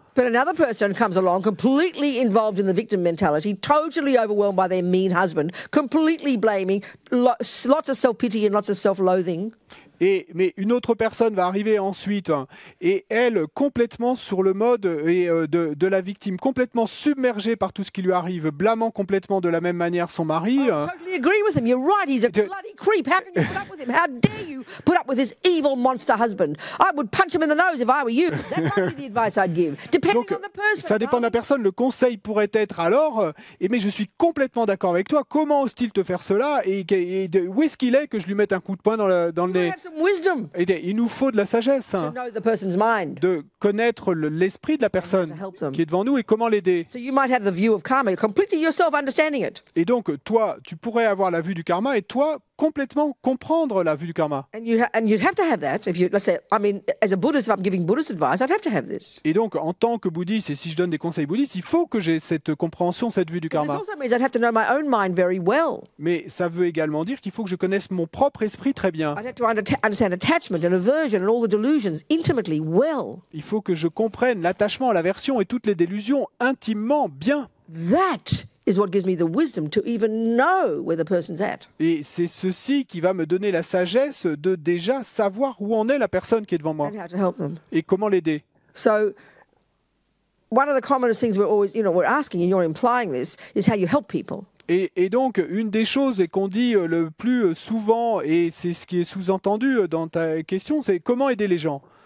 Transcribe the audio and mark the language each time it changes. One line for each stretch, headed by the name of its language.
English: But another person comes along completely involved in the victim mentality, totally overwhelmed by their mean husband, completely blaming, lots of self-pity and lots of self-loathing.
French: Mais une autre personne va arriver ensuite et elle complètement sur le mode de la victime, complètement submergée par tout ce qui lui arrive, blâmant complètement de la même manière son mari.
English: I totally agree with him. You're right. He's a bloody creep. How can you put up with him? How dare you put up with this evil monster husband? I would punch him in the nose if I were you. That might be the advice I'd give, depending
French: Donc,
English: on the person.
French: ça dépend de la personne. Le conseil pourrait être alors, mais je suis complètement d'accord avec toi. Comment ose-t-il te faire cela et où est-ce qu'il est que je lui mette un coup de poing dans le nez?
English: Wisdom.
French: Il nous faut de la sagesse,
English: To know the person's mind.
French: de connaître l'esprit de la personne qui est devant nous et comment l'aider.
English: So you might have the view of karma, completely yourself understanding it.
French: Et donc, toi, tu pourrais avoir la vue du karma et toi, complètement comprendre la vue du karma.
English: And you'd have to have that if you, let's say, I mean, as a Buddhist, if I'm giving Buddhist advice, I'd have to have this.
French: Et donc, en tant que bouddhiste, et si je donne des conseils bouddhistes, il faut que j'ai cette compréhension, cette vue du
English: But this
French: karma.
English: also means I'd have to know my own mind very well.
French: Mais ça veut également dire qu'il faut que je connaisse mon propre esprit très bien.
English: I'd have to understand attachment and aversion and all the delusions intimately well.
French: Il faut que je comprenne l'attachement, l'aversion et toutes les délusions intimement bien.
English: That is what gives me the wisdom to even know where the person's at.
French: Et c'est ceci qui va me donner la sagesse de déjà savoir où en est la personne qui est devant moi
English: And how to help them.
French: et comment l'aider.
English: So one of the commonest things we're always, we're asking, and you're implying this, is how you help people.
French: Et donc, une des choses qu'on dit le plus souvent, et c'est ce qui est sous-entendu dans ta question, c'est comment aider les gens.